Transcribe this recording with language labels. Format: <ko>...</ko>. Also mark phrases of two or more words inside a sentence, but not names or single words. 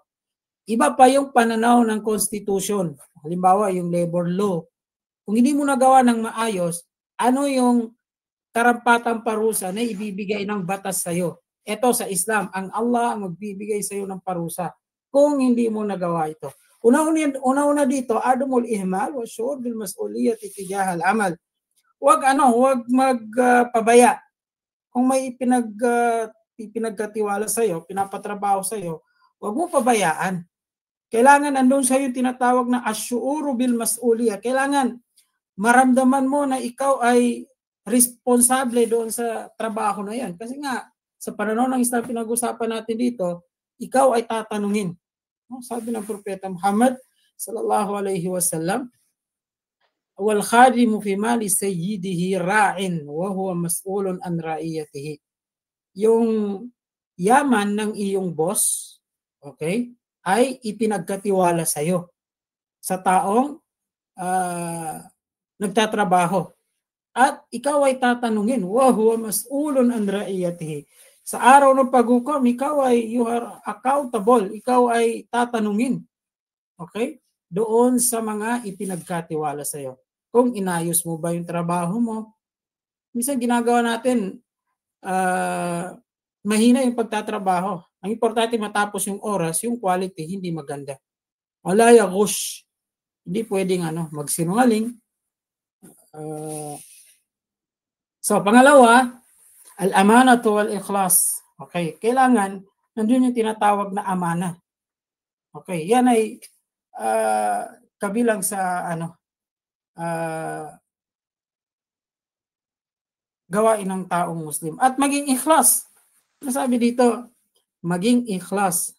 <tl>Iba pa yung pananaw ng Constitution. Halimbawa, yung labor law. Kung hindi mo nagawa ng maayos, ano yung karampatang parusa na ibibigay ng batas sa'yo? Ito sa Islam, ang Allah ang magbibigay sa'yo ng parusa kung hindi mo nagawa ito. Una-una dito,</tl> <ar>عدم الإهمال والشعور بالمسؤولية تجاه العمل.</ar> <tl>Huwag magpabaya. Kung may pinagkatiwala sa'yo, pinapatrabaho sa'yo, huwag mo pabayaan. Kailangan nandun sa'yo tinatawag na</tl> <ar>الشعور بالمسؤولية.</ar> <tl>Kailangan maramdaman mo na ikaw ay responsable doon sa trabaho na yan. Kasi nga, sa pananaw ng Islam pinag-usapan natin dito, ikaw ay tatanungin. Sabi ng Propeta Muhammad</tl> <ar>صلى الله عليه وسلم, والخادم في مال سيده راع وهو مسؤول عن رعيته.</ar> <tl>Yung yaman ng iyong boss, okay, ay ipinagkatiwala sa iyo sa taong nagtatrabaho. At ikaw ay tatanungin,</tl> <ar>وهو مسؤول عن رعيته.</ar> <tl>Sa araw ng paghukom,</tl> <en>you are accountable,</en> <tl>ikaw ay tatanungin. Okay? Doon sa mga ipinagkatiwala sa iyo. Kung inayos mo ba yung trabaho mo. Minsan ginagawa natin, mahina yung pagtatrabaho. Ang importante matapos yung oras, yung quality, hindi maganda.</tl> <ar>ولا يغش.</ar> <tl>Hindi pwedeng magsinungaling. So, pangalawa,</tl> <ar>الأمانة والإخلاص.</ar> <tl>Okay, kailangan, nandun yung tinatawag na amana. Okay, yan ay kabilang sa gawain ng taong Muslim. At maging ikhlas. Nasabi dito, maging ikhlas.</tl>